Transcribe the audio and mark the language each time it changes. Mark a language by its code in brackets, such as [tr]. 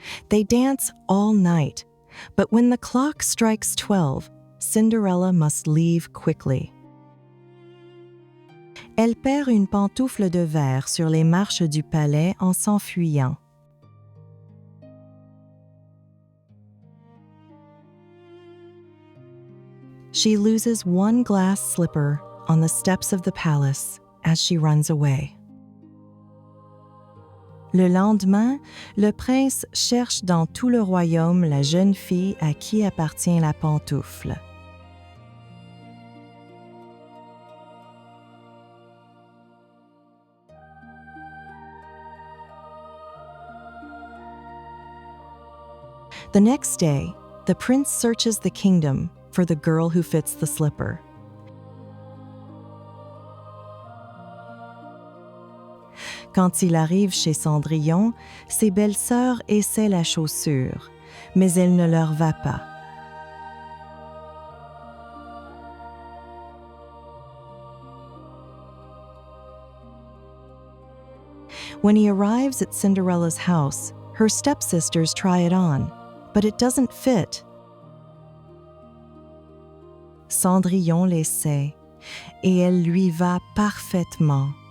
[en] They dance all night, but when the clock strikes 12, Cinderella must leave quickly. [fr] Elle perd une pantoufle de verre sur les marches du palais en s'enfuyant. [en] She loses one glass slipper on the steps of the palace as she runs away. [fr] Le lendemain, le prince cherche dans tout le royaume la jeune fille à qui appartient la pantoufle. [en] The next day, the prince searches the kingdom for the girl who fits the slipper. [fr] Quand il arrive chez Cendrillon, ses belles-sœurs essaient la chaussure, mais elle ne leur va pas. [en] When he arrives at Cinderella's house, her stepsisters try it on, but it doesn't fit. [fr] Cendrillon l'essaie, et elle lui va parfaitement.